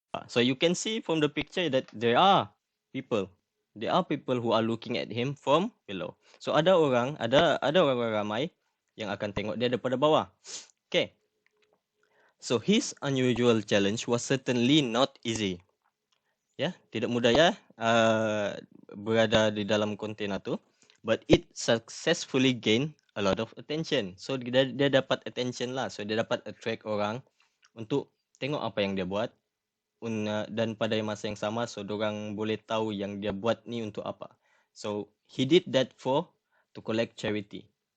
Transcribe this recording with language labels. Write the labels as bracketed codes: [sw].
[en] So you can see from the picture that there are people who are looking at him from below. [ms] So ada orang ramai yang akan tengok dia daripada bawah. [en] Okay. So his unusual challenge was certainly not easy. [ms] Ya, tidak mudah ya berada di dalam kontena tu, [en] but it successfully gained a lot of attention. [ms] So dia dapat attention lah. So dia dapat attract orang untuk tengok apa yang dia buat. Dan pada masa yang sama, so dorang boleh tahu yang dia buat ni untuk apa. [en] So he did that to collect charity.